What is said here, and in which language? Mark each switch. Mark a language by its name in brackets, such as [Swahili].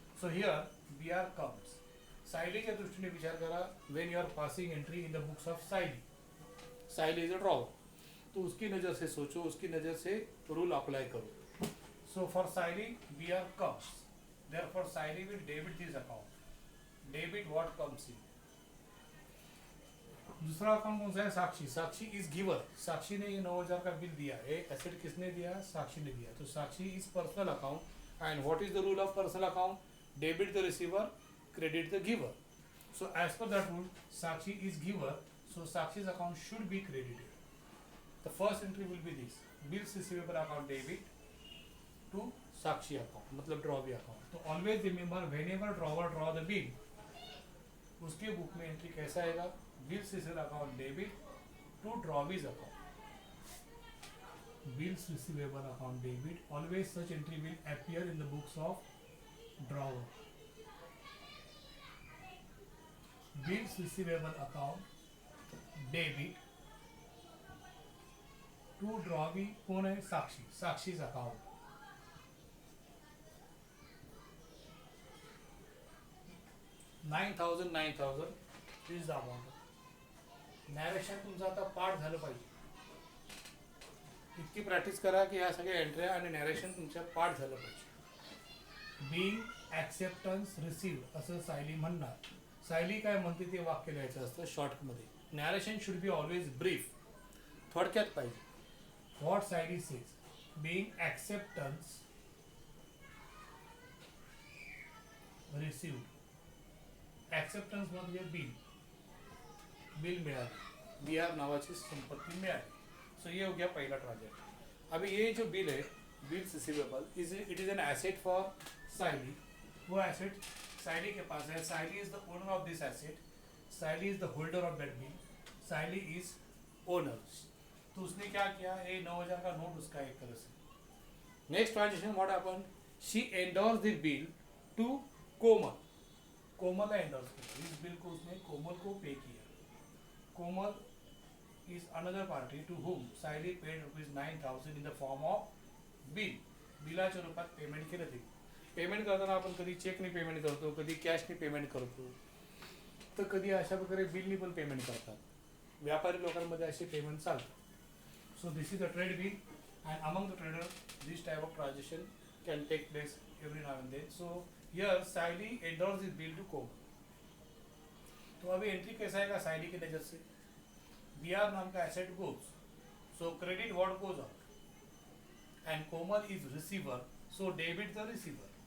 [English] So here B R comes. [Marathi] सायलीच्या दृष्टीने विचार करा, [English] When you are passing entry in the books of Sayali. Sayali is a drawer. [Hindi] तो उसकी नज़र से सोचो, उसकी नज़र से रूल अप्लाई करो. [English] So for Sayali we are comes, therefore Sayali will debit this account. Debit what comes in. [Hindi] दूसरा अकाउंट कौन सा है, साक्षी. [English] Sakshi is giver. [Hindi] साक्षी ने ये 9,000 का बिल दिया. ये एसेट किसने दिया, साक्षी ने दिया. तो [English] Sakshi is personal account. And what is the rule of personal account, debit the receiver, credit the giver. So as per that rule Sakshi is giver, so Sakshi's account should be credited. The first entry will be this, bills receivable account debit to Sakshi account, [Hindi] मतलब drawee account. [English] तो always remember whenever drawer draw the bill, [Hindi] उसके book में entry कैसा आएगा, [English] bills receivable account debit to drawwee's account. Bills receivable account debit, always such entry will appear in the books of drawer. Bills receivable account debit to drawee [Hindi] कौन है, [English] Sakshi. Sakshi's account. 9,000 is the amount. [Marathi] Narration तुमचं आता पाठ झालं पाहिजे. इतकी practice करा की ह्या सगळ्या एंट्र्या आणि नॅरेशन तुमच्या पाठ झालं पाहिजे. [English] being acceptance receive [Marathi] असं सायली म्हणणार. सायली काय म्हणते ते वाक्य लिहायचं असतं शॉर्टमध्ये. [English] narration should be always brief, [Marathi] थोडक्यात पाहिजे. [English] What Sayali says, being acceptance receive. [Marathi] Acceptance म्हणजे बिल मिळाली, बी आर नावाची संपत्ती मिळाली. [Hindi] सो ये हो गया पहला ट्रांजैक्शन. अभी ये जो बिल है, [English] Bills receivable it is an asset for Sayali. [Hindi] वो एसेट साइली के पास है. साइली is the owner of this asset. [English] Sayali is the holder of that bill. Sayali is owner. [Hindi] तो उसने क्या किया, ये 9,000 का नोट उसका एक तरह से. [English] Next transaction what happened, she endorse the bill to Komal. [Hindi] कोमल ने एंडोर्स किया इस बिल को, उसने कोमल को पे किया. [English] Komal is another party to whom Saili paid ₹9,000 in the form of bill. [Marathi] बिलाच्या रूपात पेमेंट केलं. ते पेमेंट करताना आपण कधी चेकने पेमेंट करतो, कधी कॅशने पेमेंट करतो, तर कधी अशा प्रकारे बिलनी पण पेमेंट करतात. व्यापारी लोकांमध्ये असे पेमेंट चालतात. [English] So this is a trade bill and among the trader this type of transaction can take place every now and then. So here Sayali endorse this bill to Komal. [Hindi] तो अभी एंट्री कैसा आएगा साइली के नजर से, [English] B R नाम का asset goes, so credit what goes out and Komal is receiver, so debit the receiver.